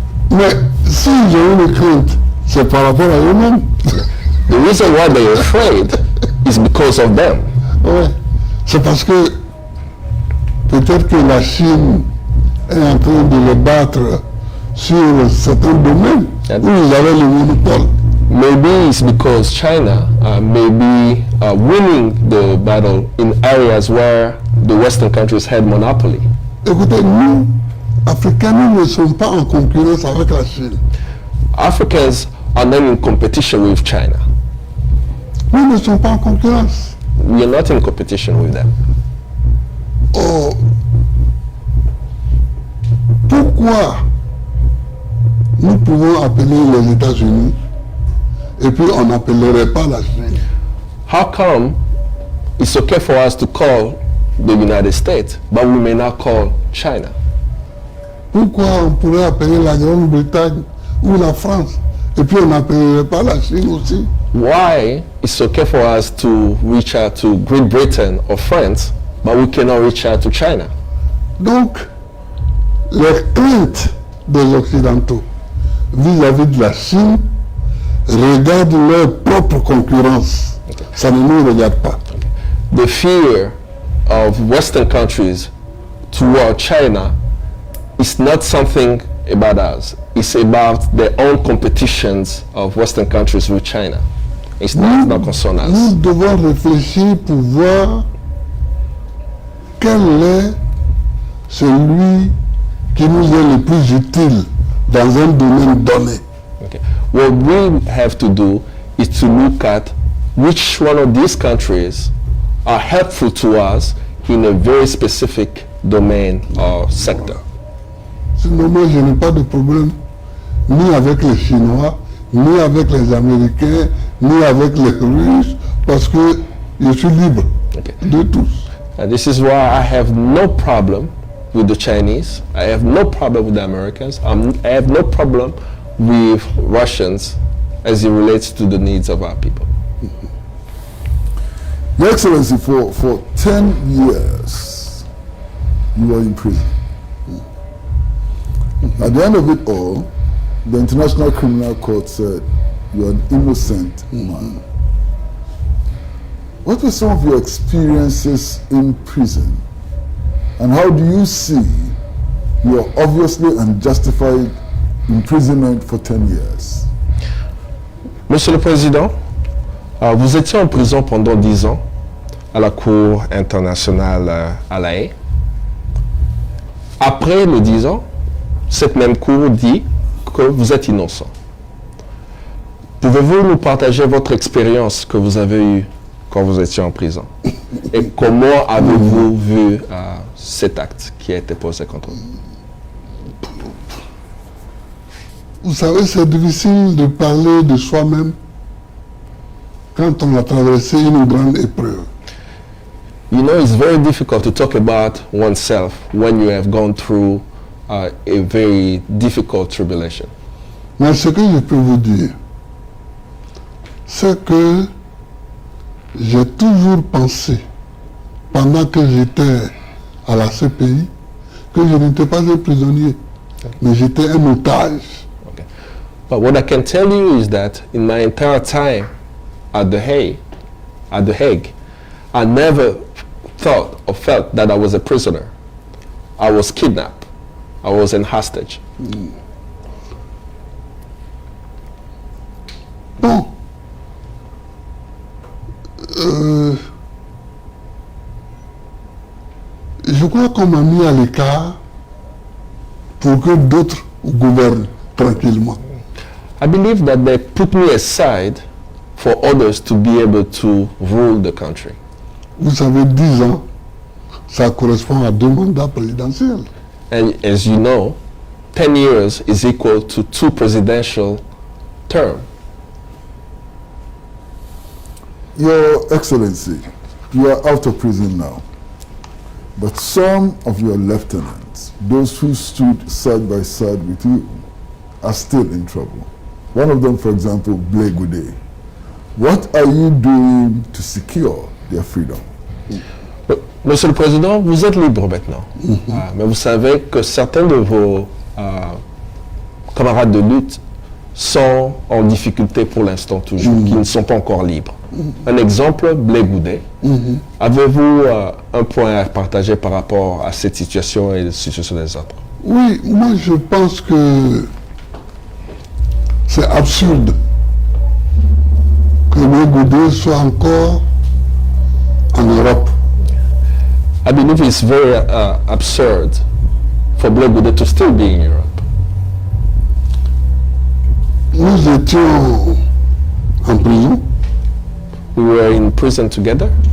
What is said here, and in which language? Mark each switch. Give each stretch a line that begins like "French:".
French: Mais si j'ai une crainte, c'est par rapport à eux-mêmes.
English: The reason why they're afraid is because of them.
French: Ouais. C'est parce que peut-être que la Chine est en train de les battre sur certains domaines où ils avaient le monopole.
English: Maybe it's because China may be winning the battle in areas where the Western countries had monopoly.
French: Écoutez, nous, Africains, nous ne sommes pas en concurrence avec la Chine.
English: Africans are not in competition with China.
French: Nous ne sommes pas en concurrence.
English: We are not in competition with them.
French: Or, pourquoi nous pouvons appeler les États-Unis et puis on n'appellerait pas la Chine?
English: How come it's okay for us to call the United States, but we may not call China?
French: Pourquoi on pourrait appeler la Grande-Bretagne ou la France et puis on n'appellerait pas la Chine aussi?
English: Why it's okay for us to reach out to Great Britain or France, but we cannot reach out to China?
French: Donc, les craintes des Occidentaux vis-à-vis de la Chine regardent leur propre concurrence. Ça ne nous regarde pas.
English: The fear of Western countries toward China is not something about us. It's about their own competitions of Western countries with China. It's not concern us.
French: Nous devons réfléchir pour voir quel est celui qui nous est le plus utile dans un domaine donné.
English: Okay. What we have to do is to look at which one of these countries are helpful to us in a very specific domain or sector.
French: Sinon, moi, je n'ai pas de problème ni avec les Chinois, ni avec les Américains, ni avec les Russes, parce que je suis libre de tous.
English: And this is why I have no problem with the Chinese. I have no problem with the Americans. I have no problem with Russians as it relates to the needs of our people. Your Excellency, for 10 years, you were in prison. At the end of it all, the International Criminal Court said you are an innocent man. What were some of your experiences in prison? And how do you see your obviously unjustified imprisonment for 10 years?
French: Monsieur le Président, vous étiez en prison pendant 10 ans à la Cour internationale à La Haye. Après les 10 ans, cette même Cour dit que vous êtes innocent. Pouvez-vous nous partager votre expérience que vous avez eue quand vous étiez en prison? Et comment avez-vous vu cet acte qui a été posé contre vous? Vous savez, c'est difficile de parler de soi-même quand on a traversé une grande épreuve.
English: You know, it's very difficult to talk about oneself when you have gone through a very difficult tribulation.
French: Mais ce que je peux vous dire, c'est que j'ai toujours pensé, pendant que j'étais à la CPI, que je n'étais pas un prisonnier, mais j'étais un otage.
English: Okay. But what I can tell you is that in my entire time at the Hague, I never thought or felt that I was a prisoner. I was kidnapped. I was in hostage.
French: Bon. Je crois qu'on m'a mis à l'écart pour que d'autres gouvernent tranquillement.
English: I believe that they put me aside for others to be able to rule the country.
French: Vous savez, 10 ans, ça correspond à 2 mandats présidentiels.
English: And as you know, 10 years is equal to 2 presidential terms. Your Excellency, you are out of prison now. But some of your lieutenants, those who stood side by side with you, are still in trouble. One of them, for example, Blé Goudé. What are you doing to secure their freedom?
French: Monsieur le Président, vous êtes libre maintenant. Mais vous savez que certains de vos camarades de lutte sont en difficulté pour l'instant toujours, qui ne sont pas encore libres. Un exemple, Blé Goudé. Avez-vous un point à partager par rapport à cette situation et la situation des autres? Oui, moi je pense que c'est absurde que Blé Goudé soit encore en Europe.
English: I believe it's very absurd for Blé Goudé to still be in Europe.
French: Nous étions en prison.
English: We were in prison together.